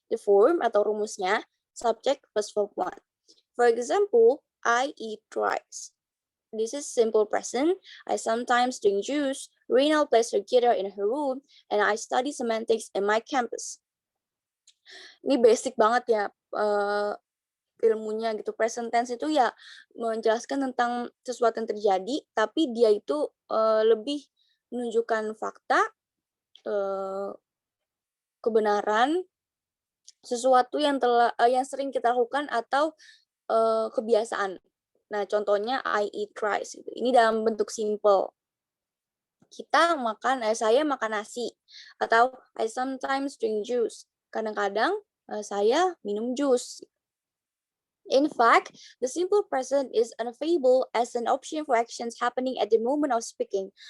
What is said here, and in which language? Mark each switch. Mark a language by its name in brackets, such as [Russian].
[English] The form [Indonesian] atau rumusnya [English] subject plus verb 1. For example, I eat rice. This is simple present. I sometimes drink juice. Rina plays her guitar in her room, and I study semantics in my campus. [Indonesian] Ini basic banget ya ilmunya gitu. Present tense itu ya menjelaskan tentang sesuatu yang terjadi, tapi dia itu lebih menunjukkan fakta, kebenaran, sesuatu yang sering kita lakukan atau kebiasaan. Nah, contohnya [English] I eat rice. [Indonesian] Gitu. Ini dalam bentuk simple. Saya makan nasi. Atau [English] I sometimes drink juice. [Indonesian] Kadang-kadang saya minum jus. [English] In fact, the simple present is unavailable as an option for actions happening at the moment of speaking.